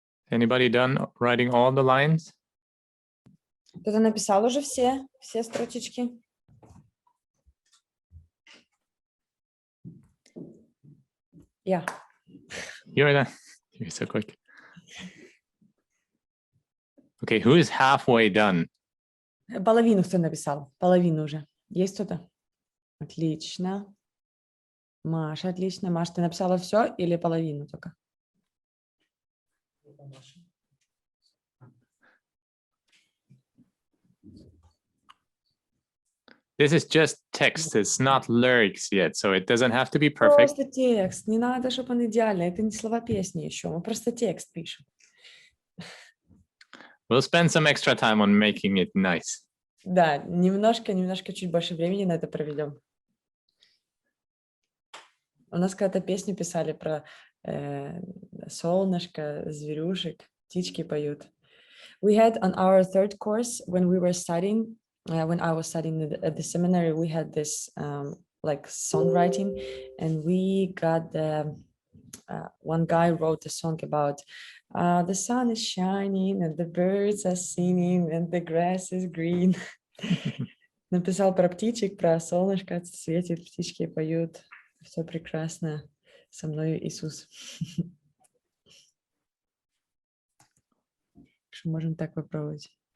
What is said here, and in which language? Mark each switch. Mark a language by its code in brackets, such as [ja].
[en] Anybody done writing all the lines? [ru] Кто-то написал уже все строчечки? Я. [en] You're so quick. Okay, who is halfway done? [ru] Половину кто написал? Половину уже. Есть кто-то? Отлично. Маша, отлично. Маша, ты написала все или половину только? [en] This is just text. It's not lyrics yet, so it doesn't have to be perfect. [ru] Просто текст. Не надо, чтобы он идеальный. Это не слова песни еще. Мы просто текст пишем. [en] We'll spend some extra time on making it nice. [ru] Да, немножко чуть больше времени на это проведем. У нас когда-то песню писали про солнышко, зверюшек, птички поют. [en] We had on our 3rd course when we were studying, when I was studying at the seminary, we had this like songwriting, and we got one guy wrote a song about the sun is shining and the birds are singing and the grass is green. [ru] Написал про птичек, про солнышко светит, птички поют, все прекрасно, со мной Иисус. что можем так попробовать.